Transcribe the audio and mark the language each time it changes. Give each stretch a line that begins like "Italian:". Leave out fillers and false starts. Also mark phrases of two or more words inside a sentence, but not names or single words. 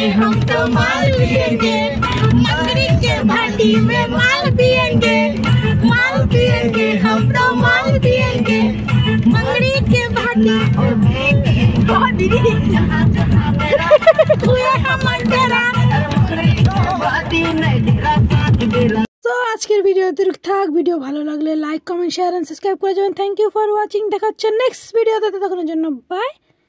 Hindi: हम तो माल पिएंगे, मकड़ी के भाटी में माल पिएंगे, माल पिएंगे, हम तो माल पिएंगे, मकड़ी के भाटी
Bangla: তো আজকের ভিডিও এতটুকু থাক। ভিডিও ভালো লাগলে
English: like comment share and subscribe
Bangla: করে যাবেন।
English: thank you for watching.
Bangla: দেখা হচ্ছে নেক্সট ভিডিওতে, ততক্ষণের জন্য বাই।